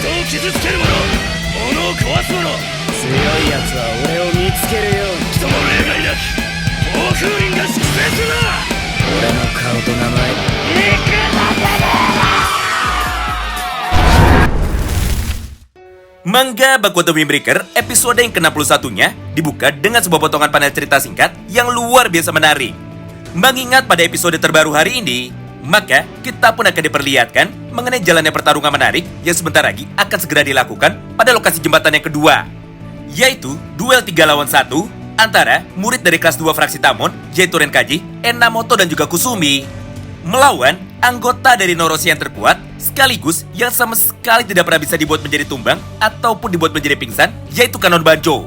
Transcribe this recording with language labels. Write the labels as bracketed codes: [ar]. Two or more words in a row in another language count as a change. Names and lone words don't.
[ja] 傷つける者、物を壊す者、強いやつは俺を見つけるように。人も例外なき暴風林が粛清するな。俺の顔と名前 [id] Manga Baku Otome Breaker episode yang ke-61-nya dibuka dengan sebuah potongan panel cerita singkat yang luar biasa menarik. Mengingat pada episode terbaru hari ini, maka kita pun akan diperlihatkan mengenai jalannya pertarungan menarik yang sebentar lagi akan segera dilakukan pada lokasi jembatan yang kedua, yaitu duel 3 lawan 1 antara murid dari kelas 2 fraksi Tamon, yaitu Renkaji, Enamoto dan juga Kusumi, melawan anggota dari Noroshi yang terkuat sekaligus yang sama sekali tidak pernah bisa dibuat menjadi tumbang ataupun dibuat menjadi pingsan, yaitu Kanon Banjo.